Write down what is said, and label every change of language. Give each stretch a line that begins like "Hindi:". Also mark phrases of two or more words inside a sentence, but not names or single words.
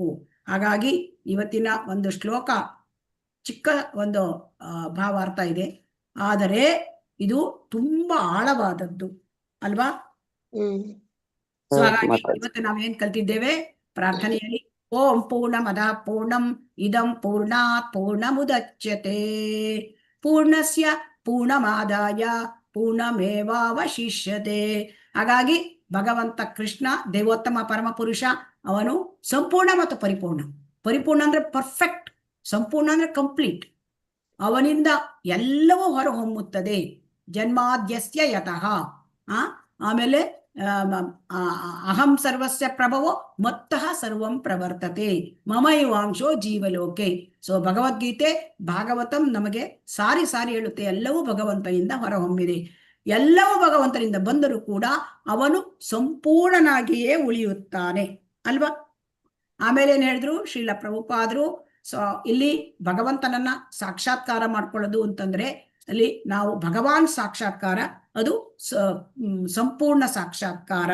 Kannada: ಹಾಗಾಗಿ ಇವತ್ತಿನ ಒಂದು ಶ್ಲೋಕ ಚಿಕ್ಕ ಒಂದು ಭಾವಾರ್ಥ ಇದೆ, ಆದರೆ ಇದು ತುಂಬಾ ಆಳವಾದದ್ದು ಅಲ್ವಾ? ಸೊ ಹಾಗಾಗಿ ಇವತ್ತು ನಾವೇನ್ ಕಲ್ತಿದ್ದೇವೆ ಪ್ರಾರ್ಥನೆಯಲ್ಲಿ?
Sanskrit: ಓಂ ಪೂರ್ಣಮದ ಪೂರ್ಣಂ ಇದಂ ಪೂರ್ಣಾತ್ ಪೂರ್ಣಮುದಚ್ಯತೆ ಪೂರ್ಣಸ್ಯ ಪೂರ್ಣಮಾದಾಯ ಪೂರ್ಣಮೇವಾವಶಿಷ್ಯತೆ.
Kannada: ಹಾಗಾಗಿ ಭಗವಂತ ಕೃಷ್ಣ ದೇವೋತ್ತಮ ಪರಮ ಪುರುಷ, ಅವನು ಸಂಪೂರ್ಣ ಮತ್ತು ಪರಿಪೂರ್ಣ. ಪರಿಪೂರ್ಣ ಅಂದ್ರೆ ಪರ್ಫೆಕ್ಟ್, ಸಂಪೂರ್ಣ ಅಂದ್ರೆ ಕಂಪ್ಲೀಟ್. ಅವನಿಂದ ಎಲ್ಲವೂ ಹೊರಹೊಮ್ಮುತ್ತದೆ.
Sanskrit: ಜನ್ಮಾದ್ಯಸ್ಯ ಯತಃ, ಆಮೇಲೆ ಅಹಂ ಸರ್ವಸ್ಯ ಪ್ರಭವೋ ಮತ್ತಃ ಸರ್ವಂ ಪ್ರವರ್ತತೆ ಮಮೈವಾಂಶೋ ಜೀವಲೋಕೆ.
Kannada: ಸೊ ಭಗವದ್ಗೀತೆ ಭಾಗವತಂ ನಮಗೆ ಸಾರಿ ಸಾರಿ ಹೇಳುತ್ತೆ, ಎಲ್ಲವೂ ಭಗವಂತನಿಂದ ಹೊರಹೊಮ್ಮಿದೆ. ಎಲ್ಲವೂ ಭಗವಂತನಿಂದ ಬಂದರೂ ಕೂಡ ಅವನು ಸಂಪೂರ್ಣನಾಗಿಯೇ ಉಳಿಯುತ್ತಾನೆ ಅಲ್ವಾ. ಆಮೇಲೆ ಏನ್ ಹೇಳಿದ್ರು ಶ್ರೀಲ ಪ್ರಭುಪಾದರು, ಸೊ ಇಲ್ಲಿ ಭಗವಂತನನ್ನ ಸಾಕ್ಷಾತ್ಕಾರ ಮಾಡ್ಕೊಳ್ಳೋದು ಅಂತಂದ್ರೆ ಅಲ್ಲಿ ನಾವು ಭಗವಾನ್ ಸಾಕ್ಷಾತ್ಕಾರ, ಅದು ಸಂಪೂರ್ಣ ಸಾಕ್ಷಾತ್ಕಾರ.